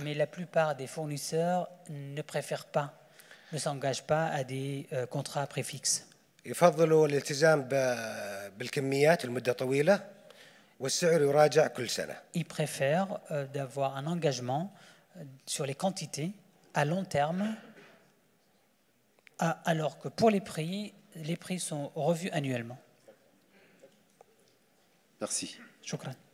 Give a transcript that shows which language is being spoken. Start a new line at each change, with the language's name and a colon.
French: Mais la plupart des fournisseurs ne préfèrent pas, ne s'engagent pas à des contrats préfixes.
Arabic: يفضلوا الالتزام بالكميات لمدة طويلة والسعر يراجع كل سنة.
French: Ils préfèrent d'avoir un engagement sur les quantités à long terme, alors que pour les prix sont revus annuellement. Merci.
Arabic: Shukran.